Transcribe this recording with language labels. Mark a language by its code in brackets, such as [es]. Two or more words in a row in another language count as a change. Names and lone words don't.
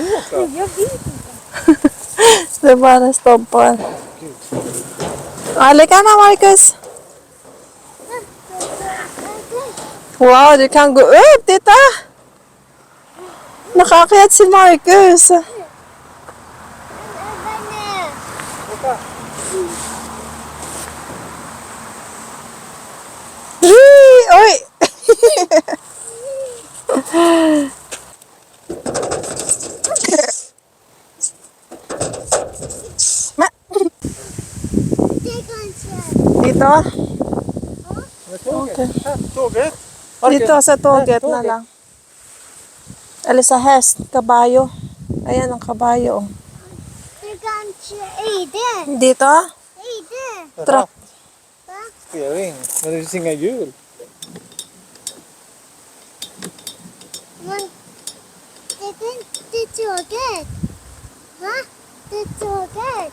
[sv] också. Jag vet. Det bara stoppar. [tl] Halika na, Marcus. [sv] Wow, du kan gå upp. Titta! [tl] Nakakayat si Marcus. [sv] Åka. Oj! [tl] Dito? [sv] Tåget. Här, tåget. Marcus. [tl] Dito sa toget [sv] Här, [tl] na lang. Eller sa hest, kabayo. Ayan ang kabayo. [sv] Du kanske är det. [tl] Dito? [sv] Är det. Truck. Steering. Men det finns inga hjul. Men det är inte tåget. Va? Det är tåget.